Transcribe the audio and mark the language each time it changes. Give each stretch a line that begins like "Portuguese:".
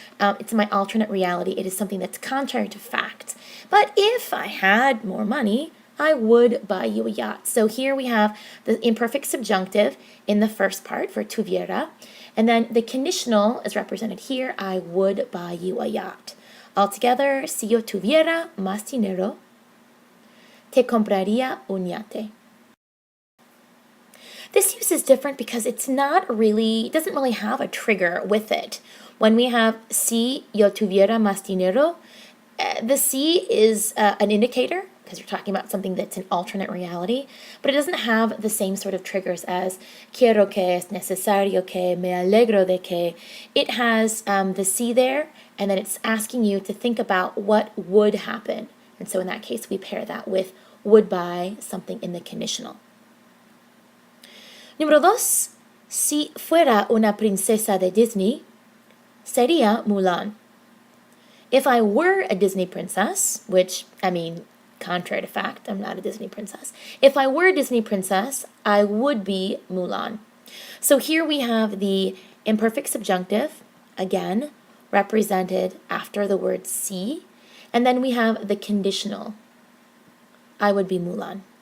English: It's my alternate reality. It is something that's contrary to fact. But if I had more money, I would buy you a yacht. So here we have the imperfect subjunctive in the first part for tuviera. And then the conditional is represented here, I would buy you a yacht.
Spanish: Altogether, si yo tuviera más dinero, te compraría un yate.
English: This use is different because it doesn't really have a trigger with it. When we have
Spanish: si yo tuviera más dinero,
English: the si is an indicator, because you're talking about something that's an alternate reality, but it doesn't have the same sort of triggers as
Spanish: quiero que, es necesario que, me alegro de que.
English: It has the si there, and then it's asking you to think about what would happen. And so in that case, we pair that with would buy, something in the conditional.
Spanish: Número dos, si fuera una princesa de Disney, sería Mulan.
English: If I were a Disney princess, which, contrary to fact, I'm not a Disney princess. If I were a Disney princess, I would be Mulan. So here we have the imperfect subjunctive, again, represented after the word si, and then we have the conditional, I would be Mulan.